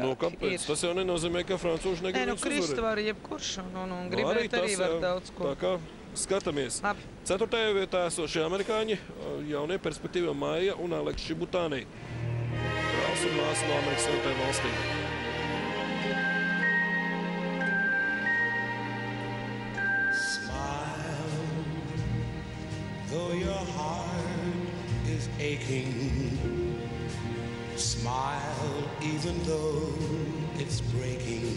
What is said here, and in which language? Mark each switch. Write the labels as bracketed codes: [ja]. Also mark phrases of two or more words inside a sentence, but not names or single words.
[lv] Nu, kāpēc? Tas jau nenozīmē, ka francūži negrib viņus uzvarēt. Kristu var jebkurš, un gribēt arī var daudz ko. Tā kā skatāmies. 4. vietā esošie amerikāņi, jaunie perspektīvie Maija un Aleksis Šibutāni. Brālis un māsa no Amerikas Savienotajām valstīm. [en] Though your heart is aching, smile even though it's breaking.